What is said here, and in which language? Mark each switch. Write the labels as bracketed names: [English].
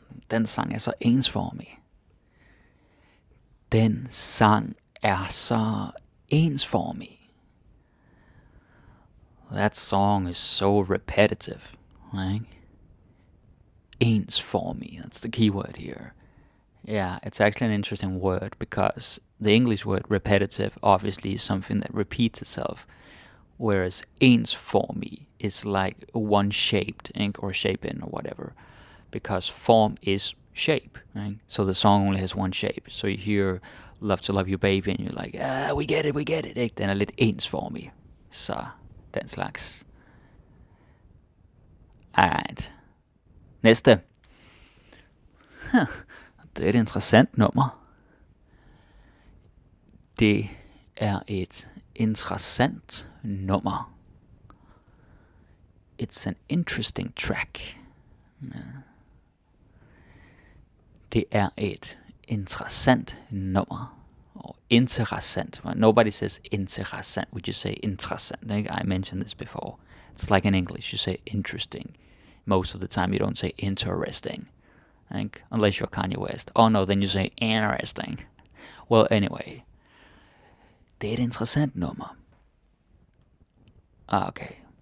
[Danish] Den sang er så ensformig. Den sang er så ensformig. [English] That song is so repetitive, right? Ensformig, that's the key word here. Yeah, it's actually an interesting word because the English word repetitive obviously is something that repeats itself, whereas ensformig is like one-shaped, or shapen or whatever, because form is shape, right? So the song only has one shape. So you hear Love to Love You Baby and you're like, we get it, ikke? [Danish] Den er lidt ensformig. Så den slags. Alright. Næste. Det er et interessant nummer. Det er et interessant nummer. [English] It's an interesting track. [Danish] Det er et interessant nummer. [English] Or interessant. Nobody says interessant. We just say interessant. I mentioned this before. It's like in English. You say interesting. Most of the time you don't say interesting. Unless you're Kanye West. Oh no, then you say interesting. Well, anyway. [Danish] Det er et interessant nummer. Okay.